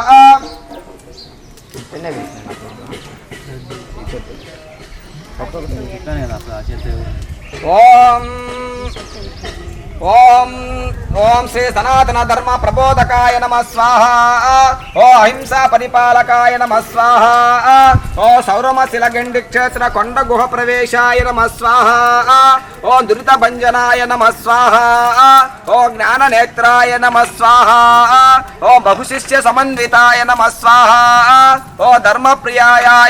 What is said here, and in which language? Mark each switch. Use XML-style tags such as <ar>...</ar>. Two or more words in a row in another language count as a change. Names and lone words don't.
<sa>ओम ओम ओम श्री सनातन धर्म प्रबोधकाय नमः स्वाहा। ओ అహింసా పరిపాలకాయ నమః స్వాహ ఓం సౌరమశిల గండి క్షేత్ర కొండ గుహ ప్రవేశాయ నమః స్వాహ ఓం దురిత భంజనాయ నమః స్వాహ ఓం జ్ఞాన నేత్రాయ నమః స్వాహ ఓం బహుశిష్య సమన్వితాయ నమః స్వాహ ఓం ధర్మ ప్రియాయ</sa>